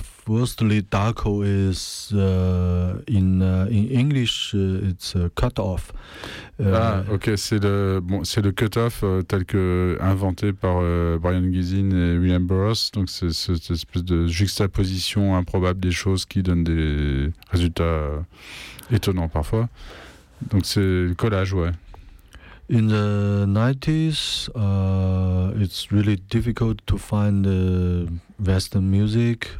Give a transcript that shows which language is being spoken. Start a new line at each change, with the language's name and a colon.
English: Firstly, Daku is in English, it's a cut off.
French: C'est le cut off tel que inventé par Brian Gesin et William Burroughs. Donc c'est cette espèce de juxtaposition improbable des choses qui donne des résultats étonnants parfois. Donc c'est le collage, ouais.
English: In the 90s, it's really difficult to find Western music.